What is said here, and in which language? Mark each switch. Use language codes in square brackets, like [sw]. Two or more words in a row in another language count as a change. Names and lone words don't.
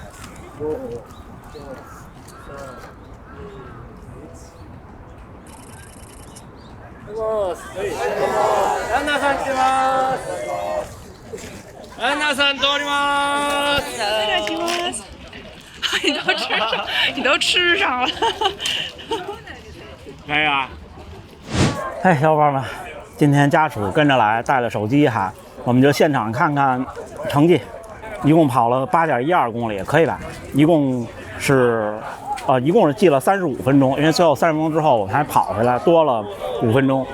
[ja] ランナーさん来てます。ランナーさん通ります。失礼します。 [zh] 你都吃上了。可以啊。哎，小伙伴们，今天家属跟着来，带了手机哈，我们就现场看看成绩。一共跑了8.12公里，可以吧？一共是记了35分钟，因为最后30分钟之后我们还跑回来，多了5分钟。